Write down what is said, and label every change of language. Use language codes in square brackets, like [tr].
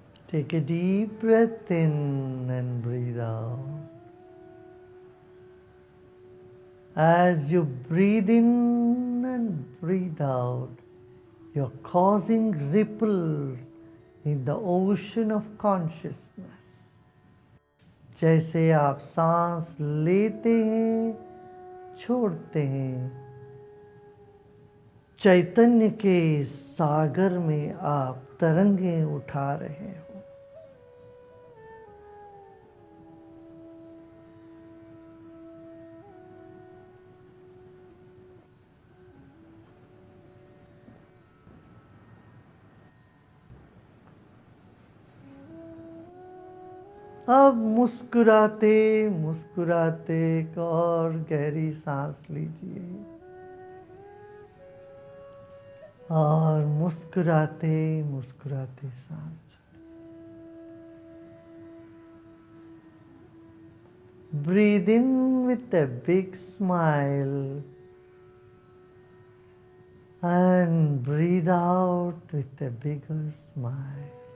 [en] Take a deep breath in and breathe out. As you breathe in and breathe out, you're causing ripples in the ocean of consciousness. [hi] जैसे आप सांस लेते हैं, छोड़ते हैं, चैतन्य के सागर में आप तरंगें उठा रहे हो। अब मुस्कुराते मुस्कुराते एक और गहरी सांस लीजिए और मुस्कुराते मुस्कुराते सांस। [en] Breathe in with a big smile and breathe out with a bigger smile.